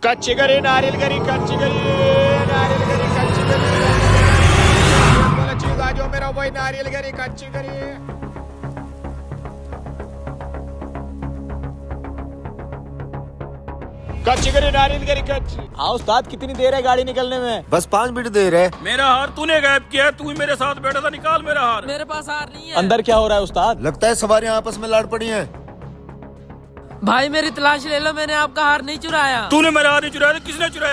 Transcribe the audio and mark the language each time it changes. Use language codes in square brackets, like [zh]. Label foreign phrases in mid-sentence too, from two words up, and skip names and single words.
[hi] कच्ची गरी नारियल गरी कच्ची गरी नारियल गरी कच्ची गरी वाला चीज आज जो मेरा वही नारियल गरी कच्ची गरी। कच्ची गरी नारियल गरी कच्ची। हाँ उस्ताद, कितनी देर है गाड़ी निकलने में? बस 5 मिनट देर है। मेरा हार तूने गायब किया, तू ही मेरे साथ बैठा था, निकाल मेरा हार। मेरे पास हार नहीं है। अंदर क्या हो रहा है उस्ताद? लगता है सवारियां आपस में लड़ पड़ी हैं। भाई मेरी तलाश ले लो, मैंने आपका हार नहीं चुराया। तूने मेरा हार नहीं चुराया तो किसने चुराया?